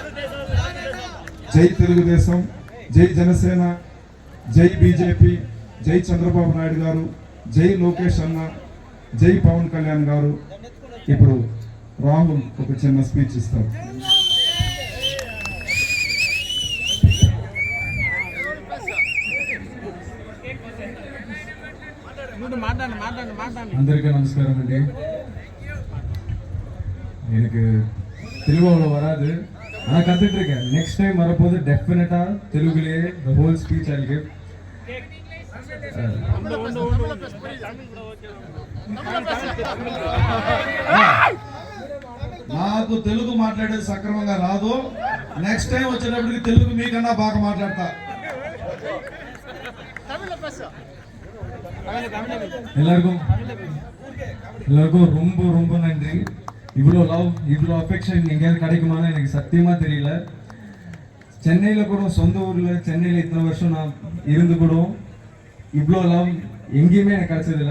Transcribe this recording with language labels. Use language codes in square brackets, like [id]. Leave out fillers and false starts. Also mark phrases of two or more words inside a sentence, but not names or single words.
[te] జై తెలుగుదేశం, జై జనసేన, జై బీజేపీ, జై చంద్రబాబు నాయుడు గారు, జై లోకేష్ అన్న, జై పవన్ కళ్యాణ్ గారు. ఇప్పుడు రాహుల్ ఒక చిన్న స్పీచ్ ఇస్తారు. అందరికీ నమస్కారం అండి. [ta] எனக்கு தெலுங்கு அவ்வளோ வராது, ஆனால் கற்றுட்டு இருக்கேன். [en] next time [ta] வரப்போது டெஃபினட்டாக தெலுங்குலேயே [en] the whole speech I give. [te] నాకు తెలుగు మాట్లాడేది సక్రమంగా రాదు. [en] next time [te] వచ్చేటప్పటికి తెలుగు మీకన్నా బాగా మాట్లాడతా. [ta] எல்லாருக்கும் ரொம்ப ரொம்ப நன்றி. இவ்வளோ லவ், இவ்வளோ அஃபெக்ஷன் எங்கேயாவது கிடைக்குமான்னு எனக்கு சத்தியமாக தெரியல. சென்னையில் கூட, சொந்த ஊரில் சென்னையில் இத்தனை வருஷம் நான் இருந்து கூட இவ்வளோ லவ் எங்கேயுமே எனக்கு கிடைச்சதில்லை.